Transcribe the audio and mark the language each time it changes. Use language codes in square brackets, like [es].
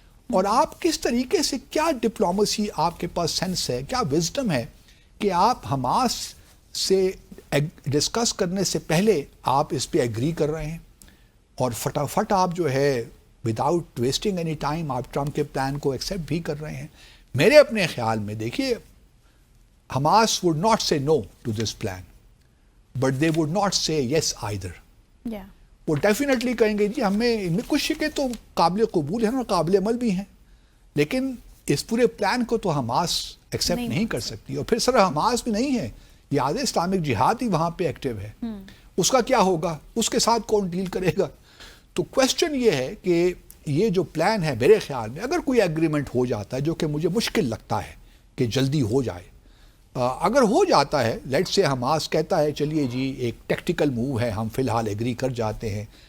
[ur] اور آپ کس طریقے سے، کیا ڈپلومیسی آپ کے پاس سینس ہے، کیا وزڈم ہے کہ آپ حماس سے ڈسکس کرنے سے پہلے آپ اس پہ ایگری کر رہے ہیں، اور فٹافٹ آپ جو ہے وداؤٹ ویسٹنگ اینی ٹائم آپ ٹرمپ کے پلان کو ایکسیپٹ بھی کر رہے ہیں. میرے اپنے خیال میں دیکھیے، Hamas [en] would not say no to this plan, but they would not say yes either. [ur] وہ ڈیفینیٹلی کہیں گے جی ہمیں ان میں کچھ شکیں تو قابل قبول ہیں اور قابل عمل بھی ہیں، لیکن اس پورے پلان کو تو حماس ایکسیپٹ نہیں کر سکتی. اور پھر صرف حماس بھی نہیں ہے، یاد ہے اسلامک جہاد ہی وہاں پہ ایکٹیو ہے. اس کا کیا ہوگا؟ اس کے ساتھ کون ڈیل کرے گا؟ تو کویسچن یہ ہے کہ یہ جو پلان ہے میرے خیال میں اگر کوئی ایگریمنٹ ہو جاتا ہے، جو کہ مجھے مشکل لگتا ہے کہ جلدی ہو جائے، اگر ہو جاتا ہے، لیٹ سے حماس کہتا ہے چلیے جی ایک ٹیکٹیکل موو ہے، ہم فی الحال ایگری کر جاتے ہیں.